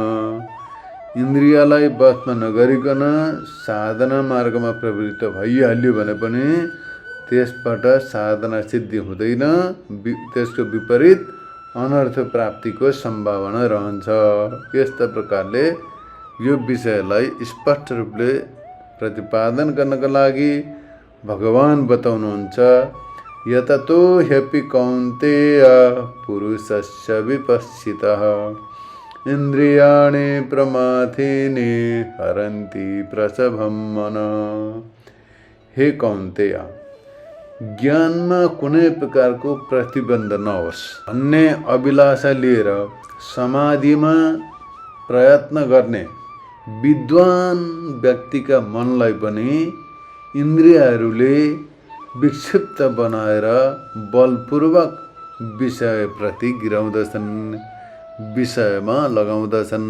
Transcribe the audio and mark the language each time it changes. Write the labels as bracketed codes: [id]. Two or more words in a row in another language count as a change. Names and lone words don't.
[ne] इन्द्रियलाई वशमा नगरिकन साधना मार्गमा प्रवृत्त भइहाल्यो भने पनि त्यसबाट साधना सिद्धि हुँदैन, त्यसको विपरीत अनर्थ प्राप्तिको सम्भावना रहन्छ। यस्ता प्रकारले यो विषयलाई स्पष्ट रूपले प्रतिपादन गर्नका लागि भगवान बताउनुहुन्छ, [sa] यततो ह्यपि कौन्तेय पुरुषस्य विपश्चितः इन्द्रियाणि प्रमाथीनि हरन्ति प्रसभं मन। [ne] हे कौन्तेय, ज्ञानमा कुनै प्रकारको प्रतिबन्ध नहोस् भन्ने अभिलाषा लिएर समाधिमा प्रयत्न गर्ने विद्वान व्यक्तिका मनलाई पनि इन्द्रियहरूले विक्षिप्त बनाएर बलपूर्वक विषयप्रति गिराउँदछन्, विषयमा लगाउँदछन्।